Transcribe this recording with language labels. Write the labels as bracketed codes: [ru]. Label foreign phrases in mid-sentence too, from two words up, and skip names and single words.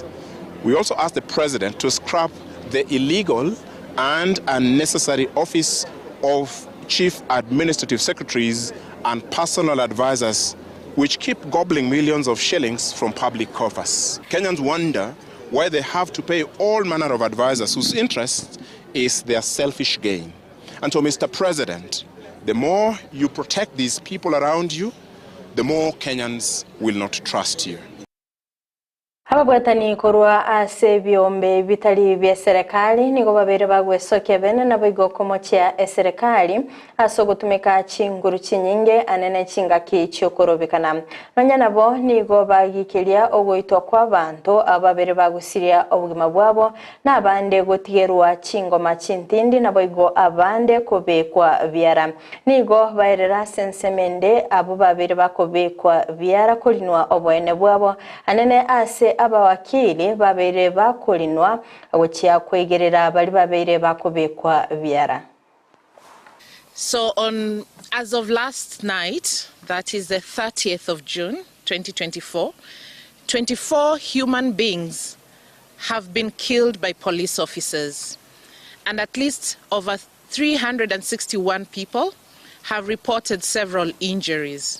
[en] We also ask the President to scrap the illegal and unnecessary office of Chief Administrative Secretaries and personal advisors, which keep gobbling millions of shillings from public coffers. Kenyans wonder why they have to pay all manner of advisors whose interest is their selfish gain. And so, Mr. President, the more you protect these people around you, the more Kenyans will not trust you. [guz] Hababwatani korwa ase biombe bitali bya serikali nigo babere bagwesoke bene nabo igokomochya eserikali aso gutumika chinguru chinyinge anene chinga kichokorobekana nonya nabo nigo bagikilia ogoitwa kwa bantu ababere bagusiria obugima bwabo nabande gotigerwa chingoma chintindi nabo igo abande kobekwa byara nigo baerera sensemende abo babere bakobekwa byara kolinwa obwene bwabo anene ase abawakili babere bakolinwa awochya kwegerera bali babere bakobekwa byara. [en] So as of last night, that is the 30th of June, 2024, 24 human beings have been killed by police officers, and at least over 361 people have reported several injuries.